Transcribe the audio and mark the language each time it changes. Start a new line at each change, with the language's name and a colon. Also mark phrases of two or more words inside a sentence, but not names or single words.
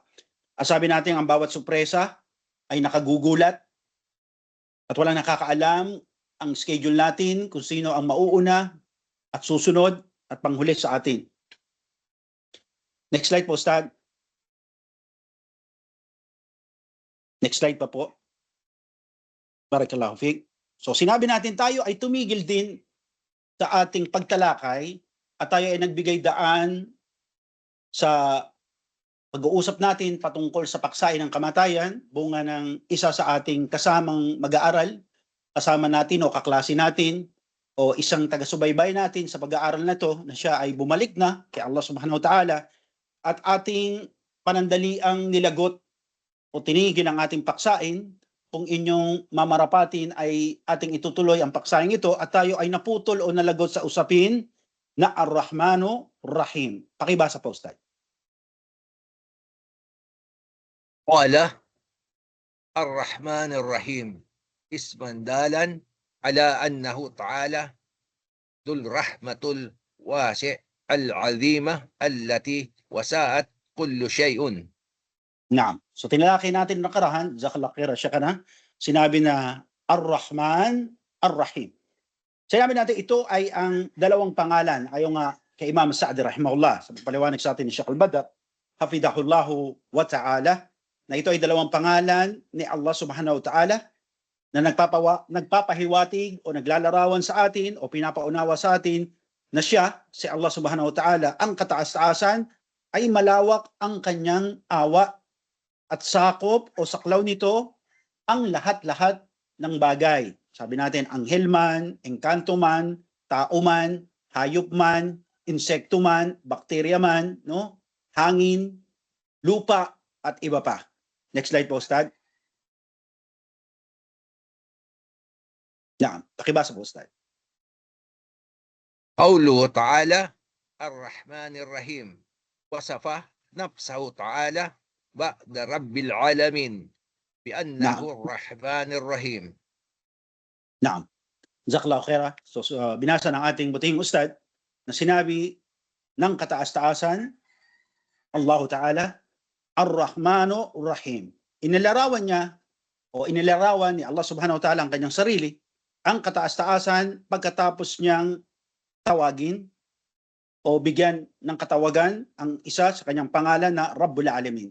Filipino: At sabi natin ang bawat sorpresa ay nakagugulat at walang nakakaalam ang schedule natin kung sino ang mauuna at susunod at panghuli sa atin.
English: Next slide
Filipino: po, Ustad.
English: Next slide
Filipino: pa po.
Arabic: بارك الله فيك.
Filipino: So sinabi natin tayo ay tumigil din sa ating pagtalakay at tayo ay nagbigay daan sa pag-uusap natin patungkol sa paksain ng kamatayan, bunga ng isa sa ating kasamang mag-aaral, kasama natin o kaklase natin o isang taga-subaybay natin sa pag-aaral na to na siya ay bumalik na kay Allah
Arabic: سبحانه وتعالى
Filipino: at ating panandaliang nilagot o tinigil ang ating paksain. Kung inyong mamarapatin ay ating itutuloy ang paksaing ito at tayo ay naputol o nalagot sa usapin na Ar-Rahmanu Rahim. Pakibasa po, Ustad.
Arabic: قال الرحمن الرحيم اسمان دالان على أنه تعالى ذو الرحمة الواسعة العظيمة التي وسعت كل شيء.
Filipino: Naam. So tinalaki natin nakarahan,
Arabic: جزاك الله خيرا
Filipino: siya ka na, sinabi na Ar-Rahman Ar-Rahim. Sinabi natin ito ay ang dalawang pangalan, ayon nga kay Imam Sa'di rahimahullah, sa paliwanag sa atin ni Sheikh Al-Badr,
Arabic: حفظه الله وتعالى,
Filipino: na ito ay dalawang pangalan ni Allah
Arabic: سبحانه وتعالى
Filipino: na nagpapahiwatig o naglalarawan sa atin o pinapaunawa sa atin na siya, si Allah
Arabic: سبحانه وتعالى,
Filipino: ang kataas-taasan ay malawak ang kanyang awa at sakop o saklaw nito ang lahat-lahat ng bagay. Sabi natin, anghel man, engkanto man, tao man, hayop man, insekto man, bakterya man, no? Hangin, lupa, at iba pa.
English: Next slide
Filipino: po, Ustad. Yan, pakibasa po, Ustad.
Arabic: قوله تعالى الرحمن الرحيم وصف نفسه تعالى بعد رب العالمين بأنه الرحمن الرحيم. نعم. جزاك الله خيرا.
Filipino: So, binasa ng ating buting Ustad na sinabi ng kataas-taasan Allah Ta'ala Ar-Rahmanu Ar-Rahim. Inilarawan niya o inilarawan ni Allah
Arabic: سبحانه وتعالى
Filipino: ang kanyang sarili, ang kataas-taasan pagkatapos niyang tawagin o bigyan ng katawagan ang isa sa kanyang pangalan na
Arabic: رب العالمين.